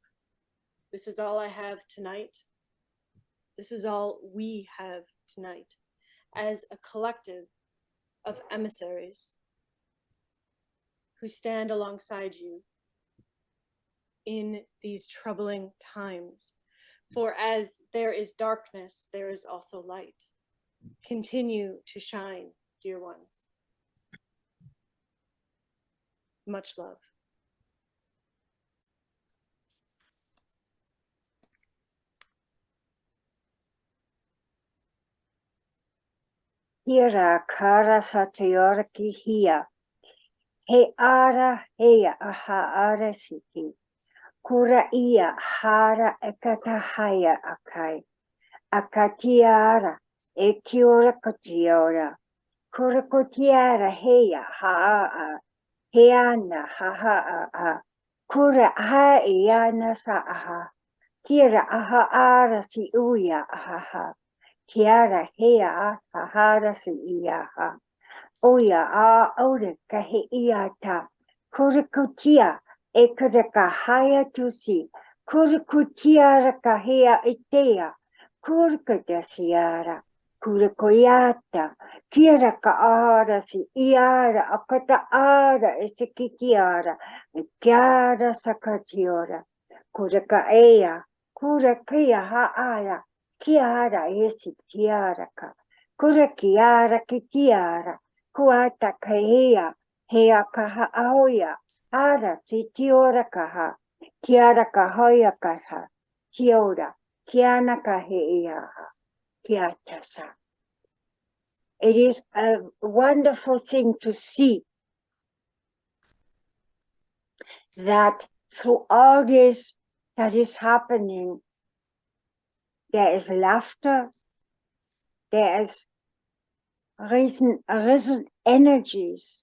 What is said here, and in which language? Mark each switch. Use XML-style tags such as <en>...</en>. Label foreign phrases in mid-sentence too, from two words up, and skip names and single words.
<en>This is all I have tonight. This is all we have tonight as a collective of emissaries who stand alongside you in these troubling times. For as there is darkness, there is also light. Continue to shine, dear ones. Much love. Hira kara satayoraki hia. He ara hea aha ara siki. Kura ia hara ekatahaya akai. Akatiara e kiora kotiora. Kura kotiara hea haa. Heana ha a. Kura ha iana sa aha. Kira aha ara si uya aha. Kiara hea hahara si iaha. Oya a ore kahe iata. Kurikutia e haya tusi. Kurikutiara kahea itea. Kurikudasiara. Kurikoyata. Kiara ka ara si iara akata ara esekikiara. Kiara sakatiora. Kurika ea. Kurikia haaya. Kiara esi tiaraka. Kura kiara kitiara. Kuata kahea. Hea kaha aoya. Ara si tiora kaha. Kiara kahoya kaha. Tiora. Kiana kahea. Kiatasa. It is a wonderful thing to see that through all this that is happening, there is laughter, there is risen energies.</en>